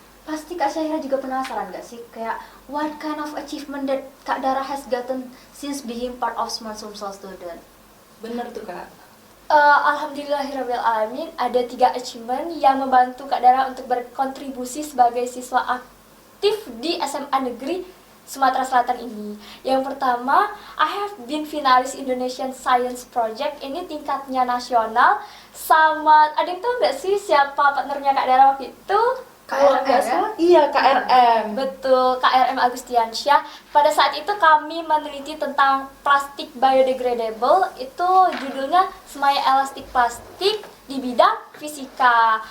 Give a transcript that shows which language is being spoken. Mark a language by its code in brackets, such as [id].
[id] Pasti Kak Syahira juga penasaran gak sih, kayak [en] what kind of achievement that Kak Dara has gotten since being part of Smart Sumsel student? [id] Bener tuh Kak. Alhamdulillahirrahmanirrahim, ada 3 achievement yang membantu Kak Dara untuk berkontribusi sebagai siswa aktif di SMA Negeri Sumatera Selatan ini. Yang pertama, [en] I have been finalis Indonesian Science Project. [id] Ini tingkatnya nasional. Sama, ada yang tahu nggak sih siapa partnernya Kak Dara waktu itu? Kalau nggak salah, iya KRM. Betul, KRM Agustiansyah. Pada saat itu kami meneliti tentang plastik biodegradable. Itu judulnya Semai Elastik Plastik di bidang fisika.